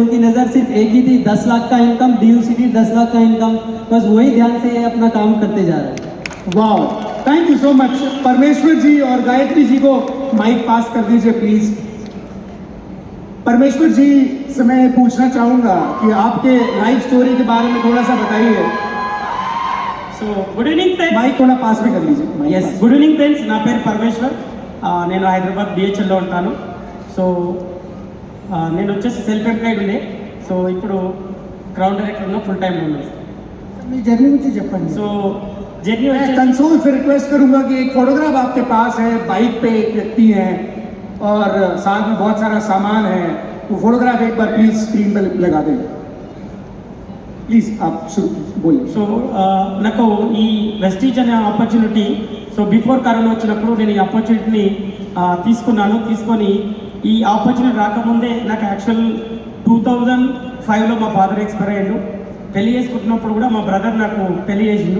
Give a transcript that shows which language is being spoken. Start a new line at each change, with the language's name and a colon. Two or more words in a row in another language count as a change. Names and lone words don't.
Hindi: उनकी नज़र सिर्फ एक ही थी, 10 लाख का इनकम, DUCD 10 लाख का इनकम, बस वही ध्यान से ये अपना काम करते जा रहे हैं।
English: wow, thank you so much.
Hindi: परमेश्वर जी और गायत्री जी को माइक पास कर दीजिए प्लीज। परमेश्वर जी से मैं पूछना चाहूंगा कि आपके
English: life story
Hindi: के बारे में थोड़ा सा बताइए।
English: so good evening friends.
Hindi: माइक थोड़ा पास में कर लीजिए। माइक
Telugu: ఎస్,
Hindi: पास।
English: good evening friends.
Telugu: నా పేరు పరమేశ్వర్. నేను హైదరాబాద్ BHLలో ఉంటాను. సో నేను వచ్చేసి
English: self employed
Telugu: ఉండే, సో ఇప్పుడు
English: crown director
Telugu: ఉన్న ఫుల్ టైంలో ఉన్నాను. మీ జర్నీ గురించి చెప్పండి.
English: so journey
Hindi: मैं
Telugu: వచ్చేసి
Hindi: कंसोल से रिक्वेस्ट करूंगा कि एक फोटोग्राफ आपके पास है, बाइक पे एक व्यक्ति है और साथ में बहुत सारा सामान है, वो फोटोग्राफ एक बार प्लीज स्क्रीन पर लगा दें। प्लीज आप शुरू बोलिए।
Telugu: సో నాకు ఈ వెస్టీజ్ అనే ఆపర్చునిటీ, సో
English: before corona
Telugu: వచ్చినప్పుడు నేను ఈ ఆపర్చునిటీని తీసుకొని ఈ ఆపర్చునిటీ రాకముందే నాకు యాక్చువల్ 2005లో మా ఫాదర్ ఎక్స్పైర్ అయ్యాడు. పెళ్లి చేసుకుంటున్నప్పుడు కూడా మా బ్రదర్ నాకు పెళ్లి చేసిండు.